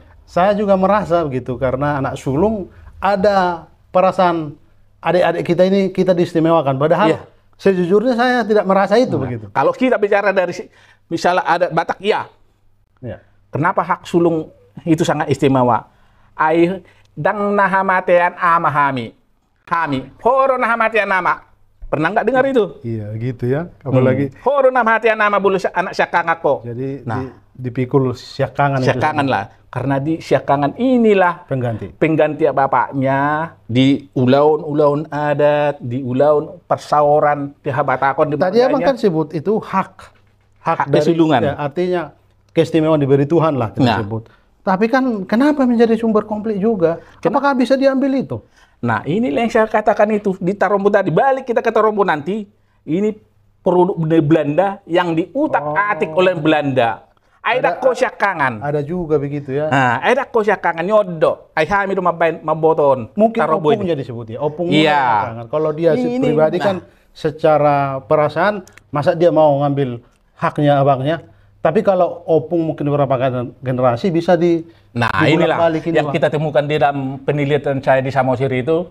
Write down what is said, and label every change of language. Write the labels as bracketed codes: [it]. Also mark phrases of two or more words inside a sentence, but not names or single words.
[id] Saya juga merasa begitu karena anak sulung ada perasaan adik-adik kita ini kita diistimewakan. Padahal Iya. sejujurnya saya tidak merasa itu begitu. Kalau kita bicara dari misalnya ada Batak, iya. Ya. Kenapa hak sulung itu sangat istimewa? [bbc] Ai dang nahamatean amahami. Hami. Horo nahamatean nama. [id] Pernah nggak dengar itu? Iya gitu ya. Apalagi [bbc] Horo nahamatean nama bulu anak syakangako. [id] jadi Nah. dipikul syakangan itu Syakangan lah. Karena di syakangan inilah pengganti. bapaknya di [bbc] ulaun-ulaun adat, di ulaun persauran pihak Batakon [id] di Tadi abang bangkanya. kan sebut itu hak Hak dari kesulungan. ya, artinya keistimewaan diberi Tuhan lah kita Nah. sebut. Tapi kan kenapa menjadi sumber konflik juga? Apakah bisa diambil itu? Nah, inilah yang saya katakan itu. Di Tarombo tadi, balik kita ke Tarombo nanti, ini produk dari Belanda yang diutak-atik oleh Belanda. Ada kosyakangan. Ada juga begitu ya. Nah, ada kosyakangan nyodo. [bbc] Ai hami do maboton. [id] Mungkin Tarombo ini. opungnya disebut ya. Opung Iya. jangan. Kalau dia Ini, pribadi kan secara perasaan, masa dia mau ngambil haknya abangnya? Tapi kalau opung mungkin beberapa generasi bisa Nah, inilah dibolak-balikin, yang Bang. kita temukan di dalam penelitian saya di Samosir itu.